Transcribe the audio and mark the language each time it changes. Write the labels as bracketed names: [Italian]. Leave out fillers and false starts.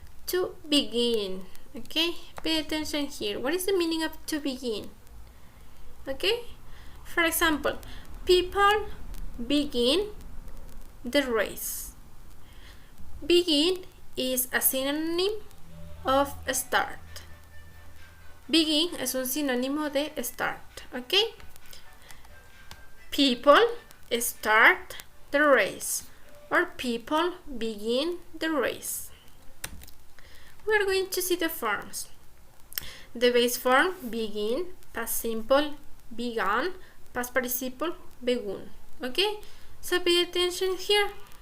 [English] To begin. Okay, pay attention here. What is the meaning of to begin? Okay, for example, people begin the race. Begin is a synonym of start. [Spanish] Begin es un sinónimo de start. [English] Okay, people start the race, or people begin the race. We are going to see the forms. The base form, begin, past simple, began, past participle, begun. Okay, so pay attention here.